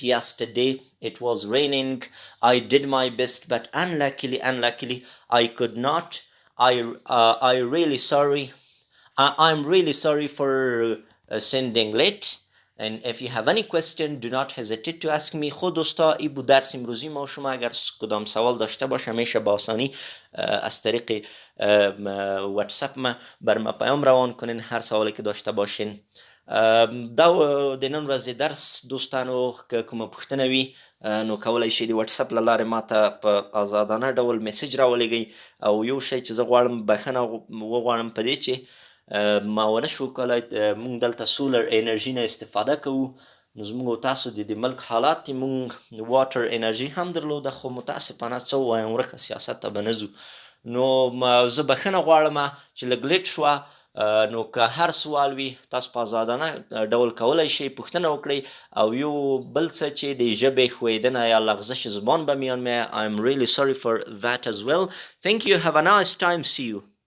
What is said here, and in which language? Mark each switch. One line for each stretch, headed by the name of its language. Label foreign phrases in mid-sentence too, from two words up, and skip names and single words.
English: Yesterday it was raining. I did my best, but unluckily I could not. I really sorry. I'm really sorry for sending late. And if you have any question, do not hesitate to ask me.
Persian: خود دوستا ای بود درس امروزی ما. شما اگر کدام سوال داشته باشه میشه با آسانی از طریق واتساپ ما بر ما پیام روان کنین، هر سوالی که داشته باشین.
Pashto: د نن ورځې درس دوستانو که کومه پوښتنه وي نو کولی شئ د واتساپ له لارې ماته په آزادانه ډول میسج راولېږئ. او یو شی چې زه غواړم بخښنه وغواړم په دې چې ما ونه شو کولی، مونږ دلته
English: solar energy
Pashto: نه استفاده کوو، نو زمونږ تاسو د ملک حالات دي، مونږ
English: water energy
Pashto: هم درلوده خو متاسفانه څه ووایم ورکه سیاست ته به نه ځو. نو زه بخښنه غواړم چې لږ لیټ شوه، نو که هر سوال وي تاسو په ازادانه ډول کولی شئ پوښتنه وکړئ او یو بل څه چې د ژبې ښویدنه یا
Persian: لغزش زبان به میان می
English: I'm really sorry for that as well. Thank you. Have a nice time. See you.